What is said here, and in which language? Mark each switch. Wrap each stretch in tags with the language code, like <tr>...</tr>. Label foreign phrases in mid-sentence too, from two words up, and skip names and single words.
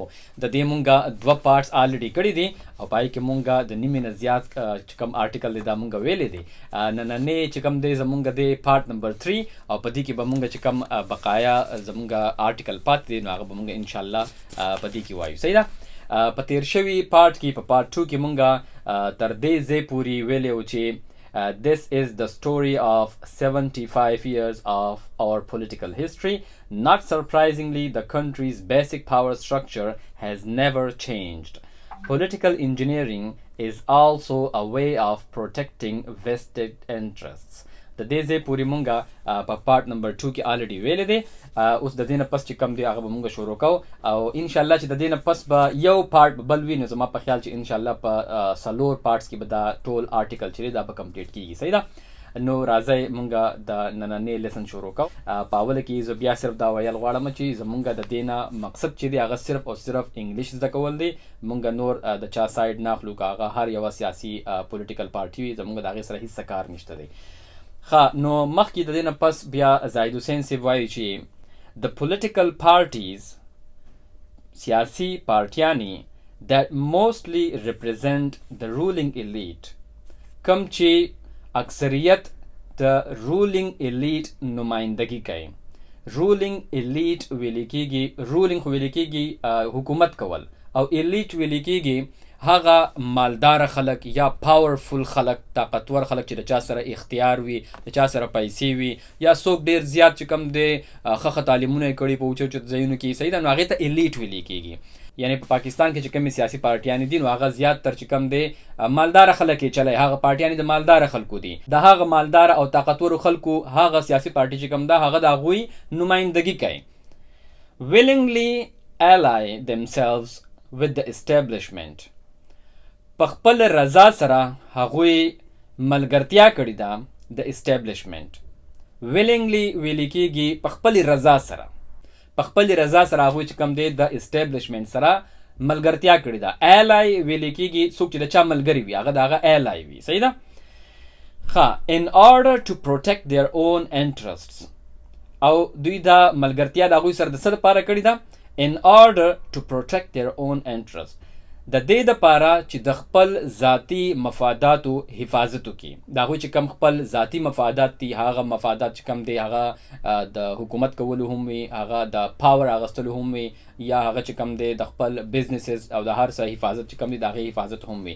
<ps>د دې مونږه 2</ps> <en>parts already</en> <ps>کړي دي او پای کې مونږه د نیمې نه زیات چې کوم آرټیکل دی دا مونږه ویلی دی. نننې چې کوم دی زمونږ د</ps> <en>part number 3</en> <ps>او په دې کې به مونږ چې کوم بقایا زمونږ آرټیکل پاتې دی نو هغه به مونږ انشاءالله په دې کې وایو. صحیح ده. په تیر شوي پارت کې په پارت 2 کې مونږ تر دې ځای پورې ویلی و چې</ps> <en>this is the story of 75 years of our political history. Not surprisingly, the country's basic power structure has never changed. Political engineering is also a way of protecting vested interests.</en> <ps>د دې ځای پورې مونږه په</ps> <en>part number 2</en> <ps>کې آلریډي ویلی دی. اوس د دې نه پس چې کوم دی هغه به مونږ شروع کوو او انشاءالله چې د دې نه پس به یو پارت بل وي نو زما په خیال چې انشاءالله په 4 پارټس کې به دا ټول آرټیکل چې دی دا به کمپلیټ کېږي. صحیح ده. نو راځئ مونږ د نننې لیسن شروع کوو. په اوله کې زه بیا صرف دا ویل غواړم چې زمونږ د دې نه مقصد چې دی هغه صرف او صرف انګلیش زده کول دی. مونږ نور د چا سایډ نه اخلو، که هغه هر یوه سیاسي</ps> <en>political party</en> <ps>وي زمونږ د هغې سره هېڅ کار نشته دی. نو مخکې د دې نه پس بیا زاهد حسین صاحب وایي چې</ps> <en>the political parties</en> <ps>سیاسي پارټیانې</ps> <en>that mostly represent the ruling elite</en> <ps>کم چې اکثریت د</ps> <en>ruling elite</en> <ps>نمایندګي کوي.</ps> <en>ruling elite</en> <ps>ویل کېږي، ruling خو ویل کېږي حکومت کول، او elite ویل کېږي هغه مالدار خلک یا پاورفل خلک، طاقتور خلک چې د چا سره اختیار وي، د چا سره پیسې وي، یا څوک ډېر زیات چې کوم دی ښه تعلیمونه یې کړي په اوچت اوچت ځایونو کې. صحیح ده. نو هغې ته ایلیټ ویلی کېږي. یعنې په پاکستان کې چې کومې سیاسي پارټیانې دي نو هغه زیات تر چې کوم دی مالداره خلک یې چلی، هغه پارټیانې د مالداره خلکو دي. د هغه مالداره او طاقتورو خلکو هغه سیاسي پارټي چې کوم ده هغه د هغوی نمایندګي کوي.</ps> <en>willingly ally themselves with the establishment</en> <ps>په خپل رضا سره هغوی ملګرتیا کړې ده د اسټیبلیشمنټ. willingly ویلی کېږي په خپل رضا سره، په خپل رضا سره هغوی چې کوم دی د اسټیبلیشمنټ سره ملګرتیا کړې ده. ally ویلی کېږي څوک چې د چا ملګري وي هغه د هغه ally وي. صحیح ده.</ps> <en>in order to protect their own interests</en> <ps>او دوی دا ملګرتیا د هغوی سره د څه دپاره کړې ده؟</ps> <en>in order to protect their own interests</en> <ps>د دې دپاره چې د خپل ذاتي مفاداتو حفاظت وکړي. د هغوی چې کوم خپل ذاتي مفادات دي هغه مفادات چې کوم دی هغه د حکومت کولو هم وي، هغه د پاور اخیستلو هم وي، یا هغه چې کوم دی د خپل بزنسز او د هر څه حفاظت چې کوم دی د هغې حفاظت هم وي.</ps>